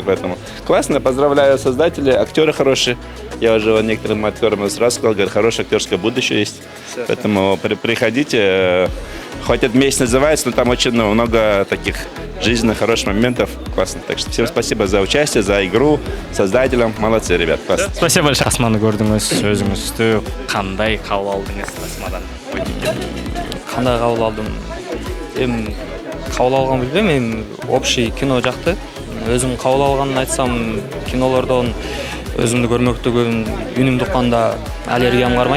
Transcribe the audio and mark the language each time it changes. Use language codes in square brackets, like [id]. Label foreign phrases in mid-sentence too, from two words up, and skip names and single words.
[ru] Поэтому классно, поздравляю создателей, актеры хорошие. Я уже некоторым актерам сразу сказал, говорят, хорошее актерское будущее есть. Поэтому приходите. Хоть этот месяц называется, но там очень много таких жизненных, хороших моментов. Классно. Так что всем спасибо за участие, за игру, создателям. Молодцы, ребят. Классно. Спасибо большое. [ky] Тасманы көрдүңүз, өзүңүздү кандай кабыл алдыңыз тасмадан? Кандай кабыл алдым? Эми кабыл алган билбейм, эми [ru] общий кино [ky] жакты. Өзүм кабыл алганын айтсам, кинолордон өзүмдү көрмөктөгөн үнүмдү укканда аллергиям кармайт.